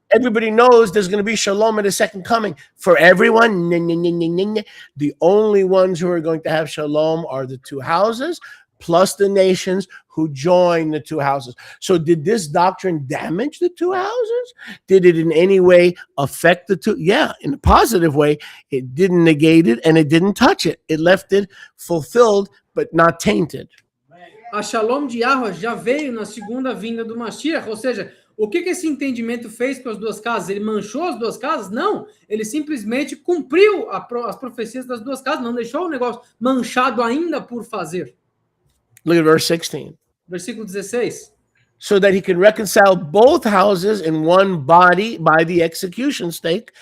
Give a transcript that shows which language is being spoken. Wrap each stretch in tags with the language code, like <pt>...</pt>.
<en>Everybody knows there's going to be shalom at his second coming. For everyone, the only ones who are going to have shalom are the two houses, plus the nations who join the two houses. So did this doctrine damage the two houses? Did it in any way affect the two? Yeah, in a positive way. It didn't negate it and it didn't touch it. It left it fulfilled, but not tainted.</en> <pt>A shalom de Yahweh já veio na segunda vinda do Mashiach, ou seja, o que esse entendimento fez com as duas casas? Ele manchou as duas casas? Não, ele simplesmente cumpriu as profecias das duas casas, não deixou o negócio manchado ainda por fazer.</pt> <en>Look at verse 16.</en> <pt>Versículo 16.</pt> <en>So that he could reconcile both houses in one body by the execution stake.</en>